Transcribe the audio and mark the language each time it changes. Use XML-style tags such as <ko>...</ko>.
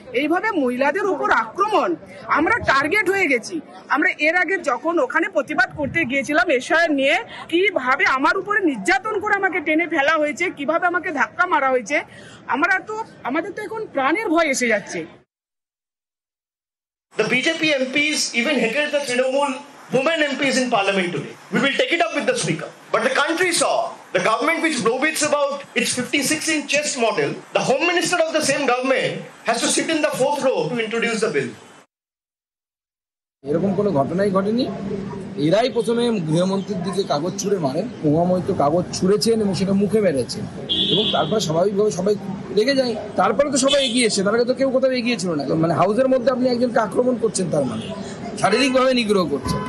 <bn>এইভাবে মহিলাদের উপর আক্রমণ, আমরা টার্গেট হয়ে গেছি। আমরা এর আগে যখন ওখানে প্রতিবাদ করতে গিয়েছিলাম এসআইআর নিয়ে, কিভাবে আমার উপরে নির্যাতন করে আমাকে টেনে ফেলা হয়েছে, কিভাবে আমাকে ধাক্কা মারা হয়েছে, আমাদের তো এখন প্রাণের ভয় এসে যাচ্ছে।</bn> <en>The BJP MPs even hated the Trinamool women MPs in parliament today. We will take it up with the speaker. But the country saw the government which boasts about its 56-inch chest model, the home minister of the same government has to sit in the 4th row to introduce the bill.</en> <bn>এরকম কোনো ঘটনাই ঘটেনি। এরাই প্রথমে গৃহমন্ত্রীর দিকে কাগজ ছুঁড়ে মারেন, মহামহিত কাগজ ছুঁড়েছেন এবং সেটা মুখে মেরেছেন এবং তারপরে স্বাভাবিকভাবে সবাই রেগে যায়। তারপরে তো সবাই এগিয়েছে, তার আগে তো কেউ কোথাও এগিয়েছিল না। মানে হাউসের মধ্যে আপনি একজনকে আক্রমণ করছেন, তার মানে শারীরিকভাবে নিগ্রহ করছেন।</bn>